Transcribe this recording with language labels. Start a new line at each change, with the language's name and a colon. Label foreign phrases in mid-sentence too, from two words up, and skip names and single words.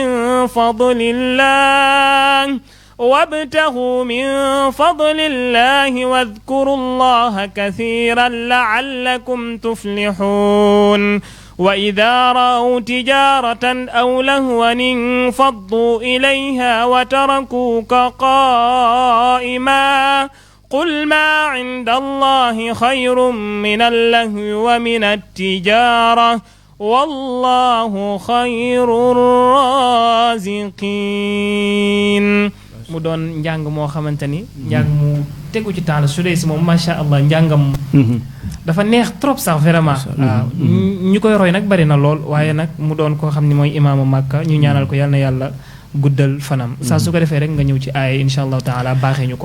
Arabic: من فضل الله واذكروا الله كثيرا لعلكم تفلحون وإذا رأوا تجارة أو لهوا انفضوا إليها وتركوك قائما قل ما عند الله خير من اللهو ومن التجارة والله خير
Wolof: الرازقين mu doon njàng moo xamante ni njàng mu tegu ci temps la Soudeysi moom
Arabic: ما شاء الله
Wolof: njàngam dafa neex trop sax vraiment waaw ñu koy roy nag bari na lool waaye nag mu doon koo xam ne mooy imaamu Màkka ñu ñaanal ko yal na yàlla guddal fanam saa su ko defee rek nga ñëw ci aaya
Arabic: إن شاء الله تعالى
Wolof: baaxee ñu ko